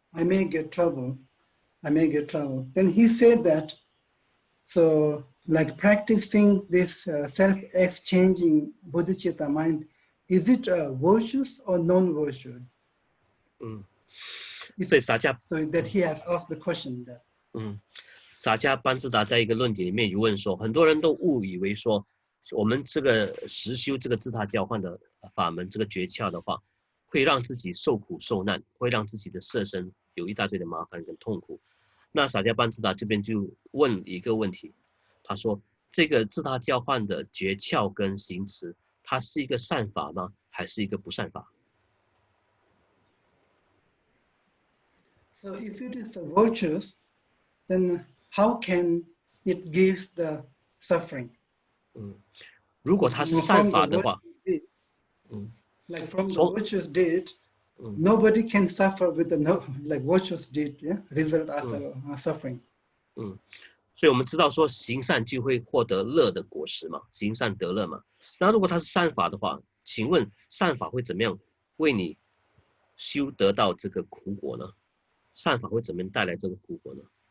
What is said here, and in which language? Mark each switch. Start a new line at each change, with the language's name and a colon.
English: I may get trouble. Then he said that, so practicing this self-exchanging bodhicitta mind, is it virtuous or non-virtuous? So that he has asked the question that.
Chinese: 萨迦班智达在一个论点里面有问说，很多人都误以为说，我们这个实修这个自他交换的法门，这个诀窍的话，会让自己受苦受难，会让自己的色身有一大堆的麻烦跟痛苦。那萨迦班智达这边就问一个问题，他说这个自他交换的诀窍跟行持，它是一个善法吗？还是一个不善法？
English: So if it is virtuous, then how can it give the suffering?
Chinese: 如果它是善法的话，
English: from the virtuous deed, nobody can suffer with the virtuous deed, result as a suffering.
Chinese: 所以我们知道说行善就会获得乐的果实嘛，行善得乐嘛。那如果它是善法的话，请问善法会怎么样为你修得到这个苦果呢？善法会怎么样带来这个苦果呢？